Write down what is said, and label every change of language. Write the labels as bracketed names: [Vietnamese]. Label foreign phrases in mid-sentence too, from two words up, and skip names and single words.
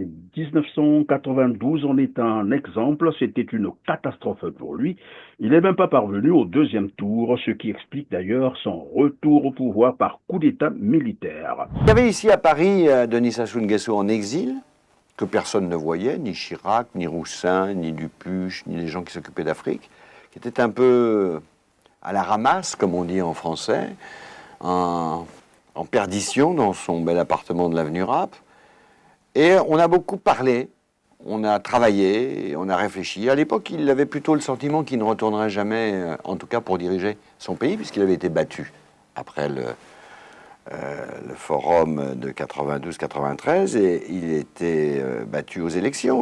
[French] 1992 en est un exemple. C'était une catastrophe pour lui. Il n'est même pas parvenu au deuxième tour, ce qui explique d'ailleurs son retour au pouvoir par coup d'État militaire. Il y avait ici à Paris Denis Sassou Nguesso en exil, que personne ne voyait, ni Chirac, ni Roussin, ni Dupuche, ni les gens qui s'occupaient d'Afrique, qui était un peu à la ramasse, comme on dit en français, en perdition dans son bel appartement de l'avenue Rapp. Et on a beaucoup parlé, on a travaillé, on a réfléchi. À l'époque, il avait plutôt le sentiment qu'il ne retournerait jamais, en tout cas pour diriger son pays, puisqu'il avait été battu après le forum de 92-93, et il était battu aux élections.